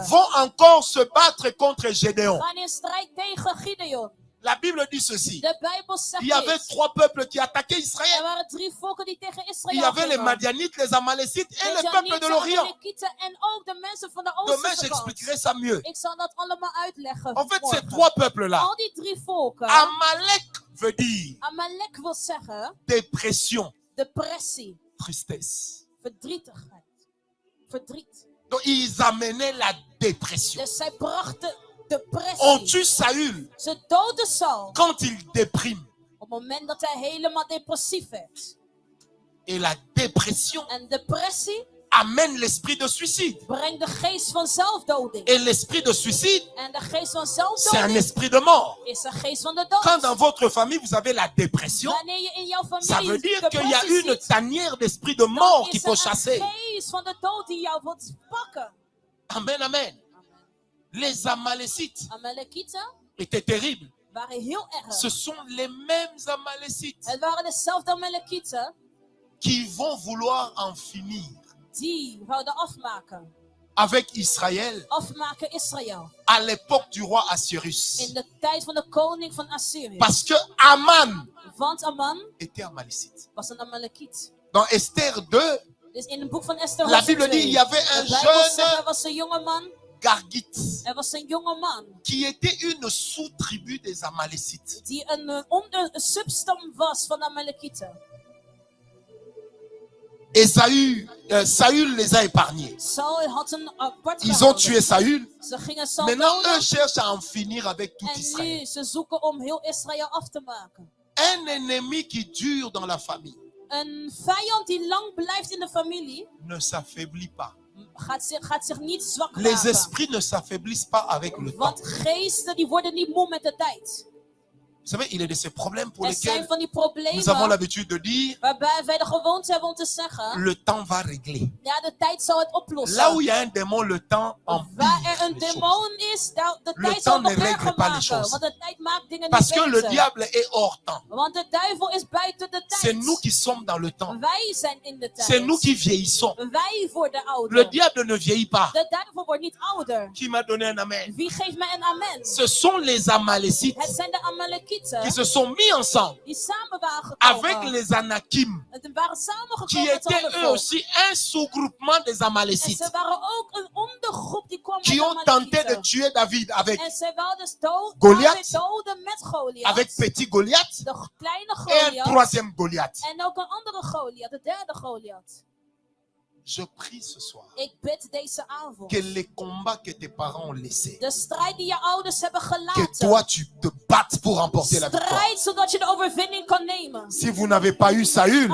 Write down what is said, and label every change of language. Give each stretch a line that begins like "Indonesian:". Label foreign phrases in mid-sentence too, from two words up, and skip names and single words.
French: vont encore se battre contre Gédéon.
Dutch: gaan in strijd tegen Gideon.
French: La Bible dit ceci.
Dutch: De Bijbel zegt
French: Il y avait
Dutch: dit.
French: 3 peuples qui attaquaient
Dutch: Er
French: Israël.
Dutch: waren 3 volken die tegen Israël
French: Il y avait les
Dutch: gingen.
French: Madianites, les Amalécites et le peuple de
Dutch: Medianieten,
French: l'Orient.
Dutch: Amalekieten en ook de mensen van de
French: Demain,
Dutch: oostelijke kant.
French: j'expliquerai ça mieux.
Dutch: Ik zal dat allemaal uitleggen.
French: En fait, ces
Dutch: morgen.
French: 3 peuples-là,
Dutch: Al die 3 volken.
French: Amalek veut dire
Dutch: Amalek wil zeggen
French: dépression,
Dutch: depressie,
French: tristesse.
Dutch: verdrietigheid, verdriet.
French: Donc, ils amenaient la dépression.
Dutch: Dus zij brachten
French: On
Dutch: depressie.
French: tue Saül
Dutch: Ze doden Saul
French: quand il déprime.
Dutch: op het moment dat hij helemaal depressief werd.
French: Et la dépression
Dutch: En depressie
French: amène l'esprit de suicide.
Dutch: brengt de geest van zelfdoding.
French: Et l'esprit de suicide,
Dutch: En de geest van
French: c'est un
Dutch: zelfdoding
French: esprit de mort.
Dutch: is een geest van de
French: Quand dans
Dutch: dood.
French: votre famille, vous avez la dépression,
Dutch: Wanneer je in jouw
French: ça veut
Dutch: familie
French: dire qu'il y a
Dutch: depressie
French: une
Dutch: ziet,
French: tanière d'esprit de
Dutch: dan
French: mort qu'il
Dutch: is
French: faut
Dutch: er
French: chasser.
Dutch: een geest van de dood die jou wilt pakken.
French: Amen, amen. Les Amalécites
Dutch: Amalekieten
French: étaient terribles.
Dutch: waren heel erg.
French: Ce sont les mêmes Amalécites
Dutch: Het waren dezelfde Amalekieten
French: qui vont vouloir en finir
Dutch: die wouden afmaken.
French: avec Israël
Dutch: Afmaken Israël.
French: à l'époque du roi Assuérus.
Dutch: In de tijd van de koning van Assyrië.
French: Parce que Aman
Dutch: Want Aman
French: était Amalécite.
Dutch: was een Amalekiet.
French: Dans Esther 2,
Dutch: Dus in het boek van Esther
French: la
Dutch: hoofdstuk
French: Bible dit
Dutch: 2,
French: il y avait
Dutch: de
French: un
Dutch: Bijbel zegt, er
French: jeune
Dutch: was een jonge man.
French: Gargite
Dutch: Er was een jonge man
French: qui était une sous-tribu des Amalécites.
Dutch: die een substam was van de Amalekieten.
French: Et Saül les a épargnés.
Dutch: Saul had een apart
French: Ils ont
Dutch: gehouden.
French: tué Saül.
Dutch: Ze gingen Saul
French: Maintenant,
Dutch: doden.
French: eux cherchent à en finir avec tout
Dutch: En
French: Israël.
Dutch: nu ze zoeken om heel Israël af te maken.
French: Un ennemi qui dure dans la famille
Dutch: Een vijand die lang blijft in de familie
French: ne s'affaiblit pas.
Dutch: gaat zich niet zwak
French: Les
Dutch: maken.
French: esprits ne s'affaiblissent pas avec le temps.
Dutch: Want geesten die worden niet moe met de tijd.
French: Vous savez, il est de ces problèmes pour
Dutch: Er zijn
French: lesquels
Dutch: van die
French: nous avons
Dutch: problemen
French: l'habitude de dire
Dutch: waarbij wij de gewoonte hebben om te zeggen,
French: le temps va régler.
Dutch: ja, de tijd zal het
French: Là où
Dutch: oplossen.
French: il y a un démon, le temps empire
Dutch: Waar er een
French: les choses.
Dutch: demon is, de
French: Le
Dutch: tijd zal
French: temps
Dutch: het
French: ne
Dutch: nog
French: règle
Dutch: erger
French: pas les
Dutch: maken.
French: choses.
Dutch: Want de tijd maakt dingen
French: Parce
Dutch: niet
French: que le
Dutch: beter.
French: diable est hors temps.
Dutch: Want de duivel is buiten de
French: C'est nous
Dutch: tijd.
French: qui sommes dans le temps.
Dutch: Wij zijn in de
French: C'est nous
Dutch: tijd.
French: qui vieillissons.
Dutch: Wij worden
French: Le
Dutch: ouder.
French: diable ne vieillit pas.
Dutch: De duivel wordt niet ouder.
French: Qui m'a donné un amen?
Dutch: Wie geeft mij een amen?
French: Ce sont les
Dutch: Het
French: Amalécites
Dutch: zijn de Amalekieten
French: qui se sont mis ensemble
Dutch: die samen waren
French: avec
Dutch: gekomen.
French: les Anakim,
Dutch: En waren
French: qui
Dutch: samengekomen met
French: étaient
Dutch: alle
French: eux
Dutch: volk.
French: aussi un sous-groupement des
Dutch: En
French: Amalécites,
Dutch: ze waren ook een ondergroep die kwam
French: qui
Dutch: met
French: ont tenté de
Dutch: Amalekieten.
French: tuer David avec,
Dutch: En ze wilden
French: Goliath.
Dutch: David doden met Goliath.
French: avec petit Goliath
Dutch: De kleine
French: et un
Dutch: Goliath.
French: troisième Goliath.
Dutch: En ook een andere Goliath, de derde Goliath.
French: Je prie ce soir
Dutch: Ik bid deze avond.
French: que les combats que tes parents ont laissés,
Dutch: De strijd die je ouders hebben
French: que
Dutch: gelaten.
French: toi tu te battes pour remporter la victoire.
Dutch: Strijd zodat je de overwinning kan nemen.
French: Si vous n'avez pas eu Saül,